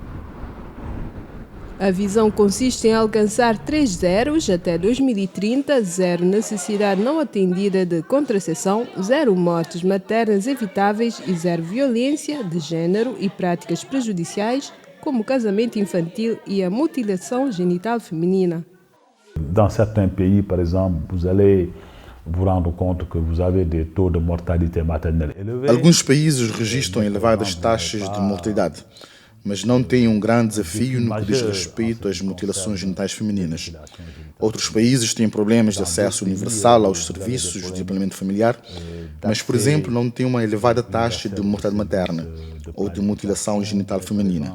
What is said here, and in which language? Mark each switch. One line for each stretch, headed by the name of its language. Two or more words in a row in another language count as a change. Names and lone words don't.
Portuguese: A visão consiste em alcançar 3 zeros até 2030, 0 necessidade não atendida de contracepção, 0 mortes maternas evitáveis e 0 violência de género e práticas prejudiciais, como o casamento infantil e a mutilação genital feminina.
French: Dans certains pays, par exemple, vous allez vous rendre compte que vous avez des taux de mortalité maternelle élevés.
Portuguese: Alguns países registram elevadas taxas de mortalidade, mas não têm um grande desafio no que diz respeito às mutilações genitais femininas. Outros países têm problemas de acesso universal aos serviços de planeamento familiar, mas, por exemplo, não têm uma elevada taxa de mortalidade materna ou de mutilação genital feminina.